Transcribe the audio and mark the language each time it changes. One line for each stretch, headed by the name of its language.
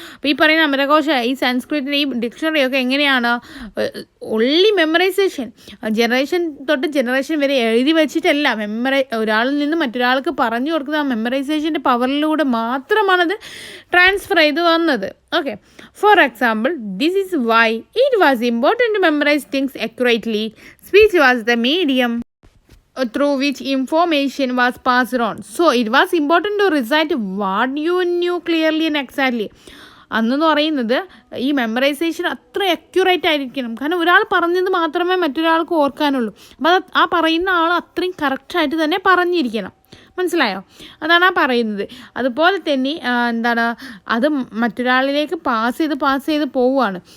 Malayalam: അപ്പോൾ ഈ പറയുന്ന അമരകോശ, ഈ സാൻസ്ക്രിറ്റിൻ്റെ ഈ ഡിക്ഷണറിയൊക്കെ എങ്ങനെയാണ്, ഒൺലി മെമ്മറൈസേഷൻ, ജനറേഷൻ തൊട്ട് ജനറേഷൻ വരെ എഴുതി വെച്ചിട്ടല്ല, ഒരാളിൽ നിന്ന് മറ്റൊരാൾക്ക് പറഞ്ഞു കൊടുക്കുന്ന ആ മെമ്മറൈസേഷൻ്റെ പവറിലൂടെ മാത്രമാണത് ട്രാൻസ്ഫർ ചെയ്ത് വന്നത്.
English: Okay, for example, this is why it was important to memorise things accurately. Speech was the medium through which information was passed on. So it was important to recite what you knew clearly and exactly.
Malayalam: അന്നെന്ന് പറയുന്നത് ഈ memorisation അത്ര accurate ആയിരിക്കണം. കാരണം ഒരാൾ പറഞ്ഞത് മാത്രമേ മറ്റൊരാൾക്ക് ഓർക്കാനുള്ളൂ. അപ്പോൾ ആ പറയുന്ന ആൾ അത്രയും കറക്റ്റായിട്ട് തന്നെ പറഞ്ഞിരിക്കണം. മനസ്സിലായോ? അതാണ് ആ പറയുന്നത്. അതുപോലെ തന്നെ അത് മറ്റൊരാളിലേക്ക് പാസ് ചെയ്ത് പോവുകയാണ്.